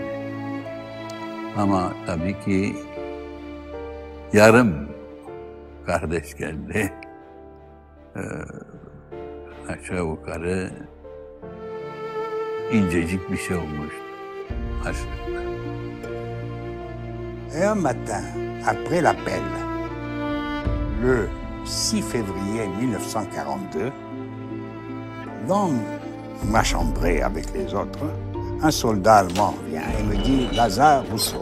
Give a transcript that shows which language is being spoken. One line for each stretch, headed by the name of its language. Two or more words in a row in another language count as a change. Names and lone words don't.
Turkish: Ama tabii ki yarım kardeş geldi. Aşağı yukarı incecik bir şey olmuştu. Açlıkta.
French: Et un matin, après l'appel, le 6 février 1942, dans ma chambrée avec les autres, un soldat allemand vient et me dit « Lazare Rousseau ».